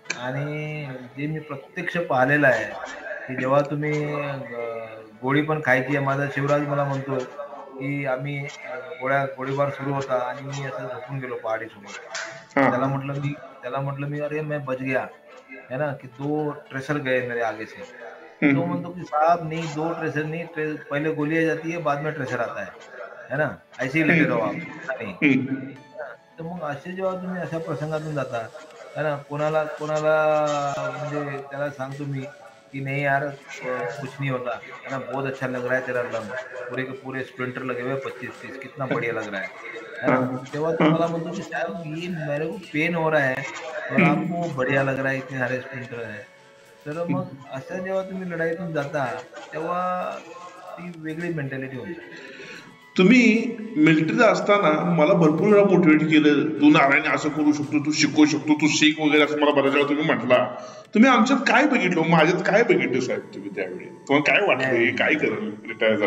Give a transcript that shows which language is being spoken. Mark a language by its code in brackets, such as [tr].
[mr] आणि जे मी प्रत्यक्ष पाहिलेलं आहे की जेव्हा तुम्ही गोळी पण खायची आहे, माझा शिवराज मला म्हणतो की आम्ही गोळीबार सुरू होता आणि मी असं झोपून गेलो पहाडीसोबत. हा. त्याला म्हटलं मी, [hi] अरे मैं बच गया है ना, कि 2 ट्रेसर गए मेरे आगे से. [mr] तो म्हणतो की [hi] साहब नहीं, 2 ट्रेसर नहीं, पहले गोली जाती है, बाद में ट्रेसर आता है ना, ऐसे ही लेटे रहो आप. [mr] नहीं तर मग असे जेव्हा तुम्ही अशा प्रसंगातून जाता है ना, कोणाला कोणाला म्हणजे त्याला सांगतो मी [hi] कि नहीं यार कुछ नहीं होता है ना, बहुत अच्छा लग रहा है तेरा लम, पूरे के पूरे स्प्लिंटर लगे हुए 25-30, कितना बढ़िया लग रहा है ना. [mr] तेव्हा तुम्हाला म्हणतो की [hi] साहब ये मेरे को पेन हो रहा है और आपको बढ़िया लग रहा है, इतने सारे स्प्लिंटर है. [mr] तर मग असं जेव्हा तुम्ही लढाईतून जाता तेव्हा ती वेगळी मेंटॅलिटी होती. तुम्ही मिलिटरीत असताना मला भरपूर वेळा मोटिवेट केलं, तू नारायण असं करू शकतो, तू शिकवू शकतो, तू शिक वगैरे, असं मला बऱ्याच वेळा तुम्ही म्हटला. तुम्ही आमच्यात काय बघितलं, माझ्यात काय बघितलं साहेब तुम्ही त्यावेळी? तुम्हाला काय वाटलं, काय करेल रिटायर